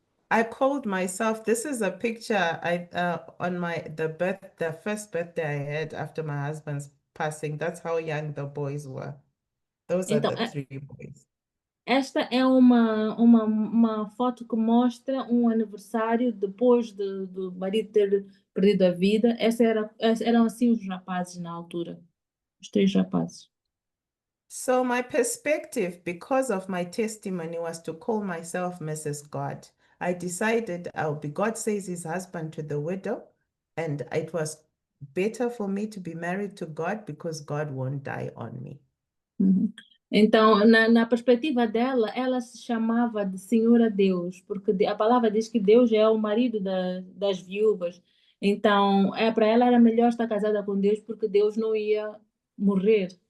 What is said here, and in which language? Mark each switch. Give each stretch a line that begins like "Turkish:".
English: I called myself, this is a picture on the first birthday I had after my husband's passing. That's how young the boys were. Those are
Portuguese: Então,
English: the 3 boys.
Portuguese: esta é uma foto que mostra um aniversário depois do marido ter perdido a vida. Eram assim os rapazes na altura, os 3 rapazes.
English: So my perspective, because of my testimony, was to call myself Mrs. God. I decided I'll be God says his husband to the widow, and it was better for me to be married to God because God won't die on me. Uhum.
Portuguese: Então, na perspectiva dela, ela se chamava de Senhora Deus, porque a palavra diz que Deus é o marido das viúvas. Então, para ela era melhor estar casada com Deus, porque Deus não ia morrer.